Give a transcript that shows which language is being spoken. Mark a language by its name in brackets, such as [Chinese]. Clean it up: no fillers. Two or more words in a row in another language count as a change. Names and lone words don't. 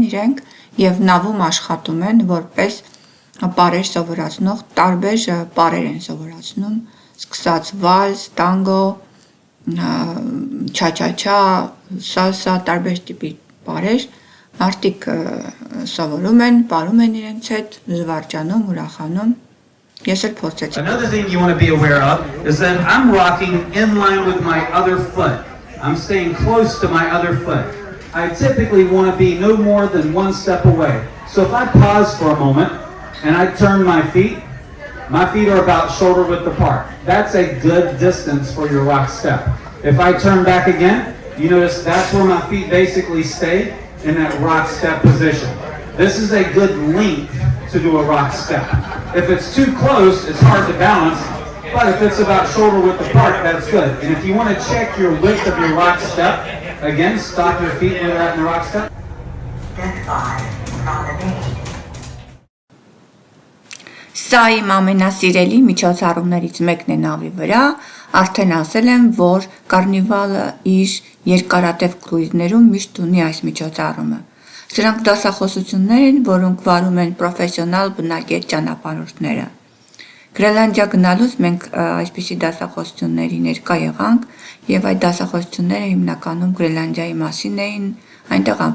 [Armenian] իրենք և նավում աշխատում են որպես պարեր սովորացնող, տարբեր պարեր են սովորացնում, սկսած վալս, տանգո, չա-չա-չա, սալսա, տարբեր տիպի պարեր, մարդիկ սովորում են, պարում են իրենց հետ, զվարճանում, ուրախանում, ես էլ փորձեցի։ [English] Another thing you want to be aware of is that I'm rocking in line with my other foot. I'm staying close to my other foot. I typically want to be no more than one step away. So if I pause for a moment and I turn my feet are about shoulder width apart. That's a good distance for your rock step. If I turn back again, you notice that's where my feet basically stay in that rock step position. This is a good length to do a rock step. If it's too close, it's hard to balance. But if it's about shoulder width apart, that's good. And if you want to check your width of your rock step, again, stop your feet when you're at in the rock step. [Armenian] Սա իմ ամենասիրելի միջոցառումներից մեկն է նավի վրա, արդեն ասել եմ, որ կարնիվալը իր երկարատև կրուիզներում միշտ ունի այս միջոցառումը։ Սրանք դասախոսություններ են, որոնք վարում են պրոֆեսիոնալ բնակետ ճանապարհորդները։ Գրելանդիա գնալուց մենք այսպիսի դասախոսությունների ներկա եղանք և այդ դասախոսությունները հիմնականում Գրելանդիայի մասին էին, այնտեղ